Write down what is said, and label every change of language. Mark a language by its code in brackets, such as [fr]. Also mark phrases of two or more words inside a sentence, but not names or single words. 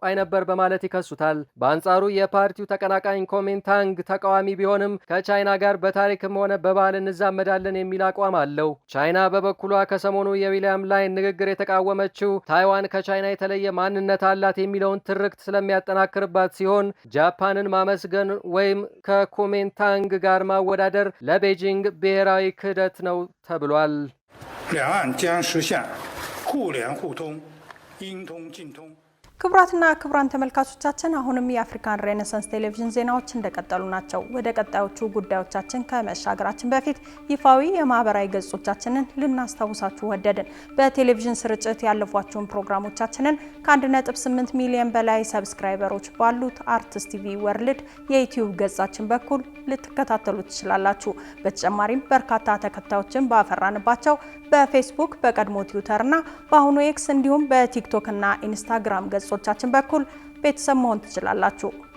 [am] ነበር በማለት ይከሱታል። በአንጻሩ የፓርቲው ተቀናቃኝ ኮሜንታንግ ተቃዋሚ ቢሆንም ከቻይና ጋር በታሪክም ሆነ በባህል እንዛመዳለን የሚል አቋም አለው። ቻይና በበኩሏ ከሰሞኑ የዊሊያም ላይን ንግግር የተቃወመችው ታይዋን ከቻይና የተለየ ማንነት አላት የሚለውን ትርክት ስለሚያጠናክርባት ሲሆን ጃፓንን ማመስገን ወይም ከኮሜንታንግ ጋር ማወዳደር ለቤጂንግ ብሔራዊ ክህደት ነው ተብሏል። [zh] 两岸将实现互联互通、应通尽通。 [am] ክቡራትና ክቡራን ተመልካቾቻችን አሁንም የአፍሪካን ሬኔሳንስ ቴሌቪዥን ዜናዎች እንደቀጠሉ ናቸው። ወደ ቀጣዮቹ ጉዳዮቻችን ከመሻገራችን በፊት ይፋዊ የማህበራዊ ገጾቻችንን ልናስታውሳችሁ ወደድን። በቴሌቪዥን ስርጭት ያለፏቸውን ፕሮግራሞቻችንን ከ1.8 ሚሊዮን በላይ ሰብስክራይበሮች ባሉት አርትስ ቲቪ ወርልድ የዩቲዩብ ገጻችን በኩል ልትከታተሉ ትችላላችሁ። በተጨማሪም በርካታ ተከታዮችን ባፈራንባቸው በፌስቡክ፣ በቀድሞ ትዊተርና በአሁኑ ኤክስ እንዲሁም በቲክቶክ እና ኢንስታግራም ገጾቻችን በኩል ቤተሰብ መሆን ትችላላችሁ።